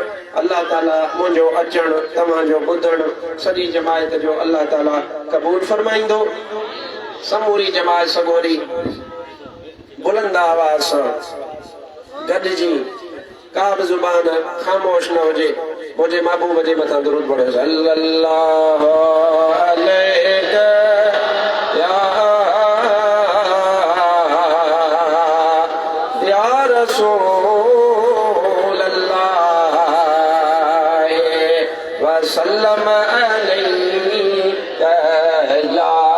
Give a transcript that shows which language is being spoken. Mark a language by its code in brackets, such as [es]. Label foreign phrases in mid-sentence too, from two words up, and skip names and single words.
[sd] अल्लाह ताला मुंहिंजो अचणु, तव्हांजो ॿुधणु सॼी जमायत जो अल्लाह ताला क़बूल फरमाईंदो। समूरी जमायत सगोरी बुलंद आवाज़ सां गॾिजी का बि ज़ुबान ख़ामोश न हुजे। मुंहिंजे महबूब जे मथां दुरूद पढ़ो [ar] صلى الله عليه يا رسول الله وسلم عليه يا